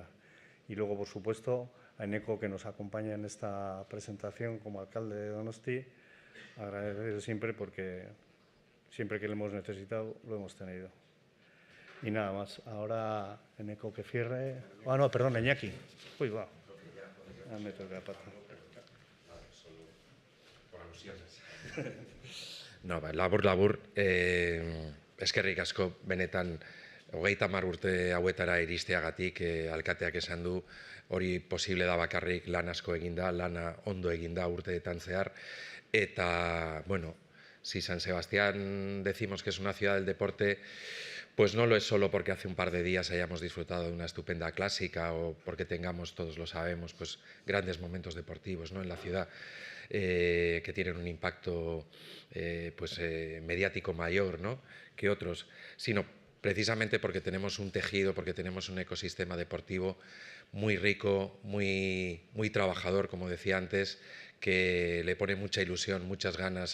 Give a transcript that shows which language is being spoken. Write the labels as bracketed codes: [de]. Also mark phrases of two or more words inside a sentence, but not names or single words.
[es] Y luego, por supuesto, a Eneco, que nos acompaña en esta presentación como alcalde de Donosti, agradecer siempre porque siempre que lo hemos necesitado lo hemos tenido. Y nada más. Ahora Eneco que cierre. No, perdón, Iñaki. Uy, va. Me toca la pata. No, [eu] labur, eskerrik asko benetan 30 urte hauetara iristeagatik alkateak esan du hori posible da bakarrik lan asko eginda, lana ondo eginda urteetan zehar. Eta, bueno, [es] si San Sebastián decimos que es una ciudad del deporte, pues no lo es solo porque hace un par de días hayamos disfrutado de una estupenda clásica o porque tengamos, todos lo sabemos, pues grandes momentos deportivos, ¿no?, en la ciudad que tienen un impacto mediático mayor, ¿no?, que otros, sino precisamente porque tenemos un tejido, porque tenemos un ecosistema deportivo muy rico, muy trabajador, como decía antes, que le pone mucha ilusión, muchas ganas